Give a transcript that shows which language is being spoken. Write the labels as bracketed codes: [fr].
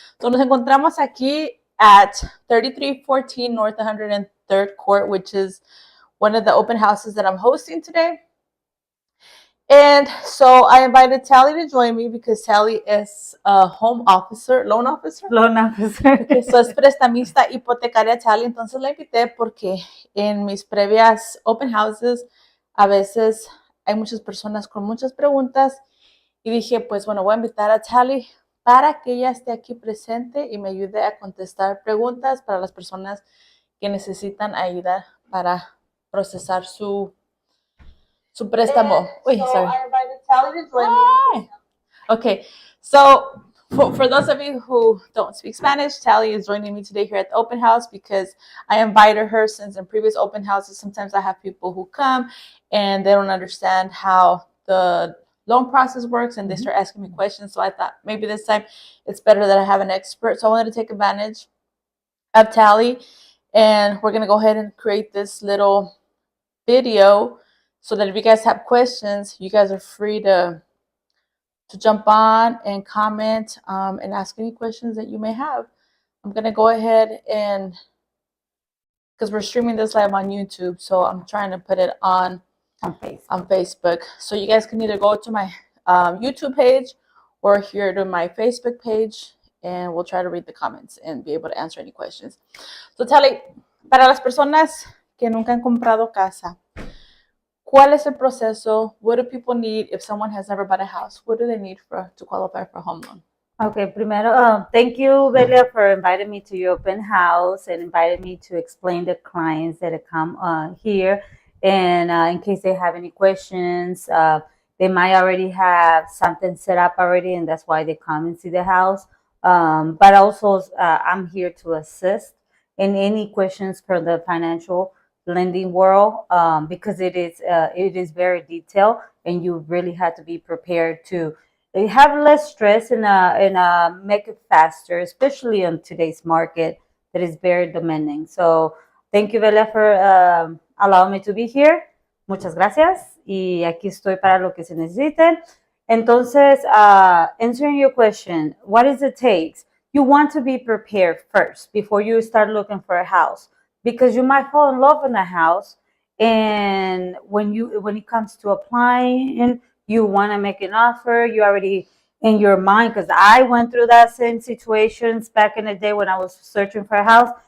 [en] So [es] nos encontramos aquí [en] at 3314 North 103rd Court, which is one of the open houses that I'm hosting today. And so I invited Tally to join me because Tally is a loan officer. Okay, [es] so es prestamista hipotecaria Tally. Entonces la invité porque en mis previas open houses a veces hay muchas personas con muchas preguntas y dije, pues bueno, voy a invitar a Tally para que ella esté aquí presente y me ayude a contestar preguntas para las personas que necesitan ayuda para procesar su préstamo. [en] Wait, so sorry. I invited Tally to join me. Okay, so for those of you who don't speak Spanish, Tally is joining me today here at the open house because I invited her since in previous open houses, sometimes I have people who come and they don't understand how the loan process works and they start asking me questions. So I thought maybe this time it's better that I have an expert. So I wanted to take advantage of Tally, and we're going to go ahead and create this little video so that if you guys have questions, you guys are free to jump on and comment and ask any questions that you may have. I'm going to go ahead and, because we're streaming this live on YouTube, so I'm trying to put it on Facebook. So you guys can either go to my YouTube page or here to my Facebook page, and we'll try to read the comments and be able to answer any questions. [es] So Tally, para las personas que nunca han comprado casa, ¿cuál es el proceso? [en] What do people need if someone has never bought a house? What do they need to qualify for a home loan? Okay, primero, thank you, Belia, for inviting me to your open house and inviting me to explain the clients that come here. And in case they have any questions, they might already have something set up already, and that's why they come and see the house. But also, I'm here to assist in any questions for the financial lending world because it is very detailed, and you really have to be prepared to have less stress and make it faster, especially in today's market that is very demanding. So thank you, Bella, for allowing me to be here. [es] Muchas gracias. Y aquí estoy para lo que se necesiten. [en] Entonces, answering your question, what is it takes? You want to be prepared first before you start looking for a house, because you might fall in love in a house, and when it comes to applying, you want to make an offer, you already in your mind, because I went through that same situations back in the day when I was searching for a house.